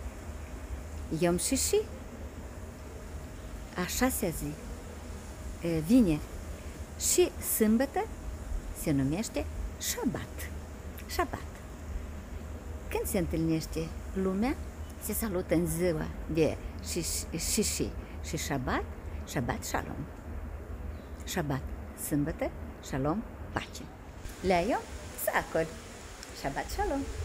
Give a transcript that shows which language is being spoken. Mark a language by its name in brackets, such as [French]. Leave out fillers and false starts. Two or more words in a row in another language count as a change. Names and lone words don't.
[Hebrew] יום שישי, [Romanian] a șasea zi, vineri. Și sâmbătă se numește Shabbat. Shabbat. Când se întâlnește lumea, se salută în ziua de și Shabbat, [Hebrew] שבת שלום. [Romanian] Shabbat, sâmbătă, Shalom, pace. [Hebrew] לאיום סקול שבת שלום.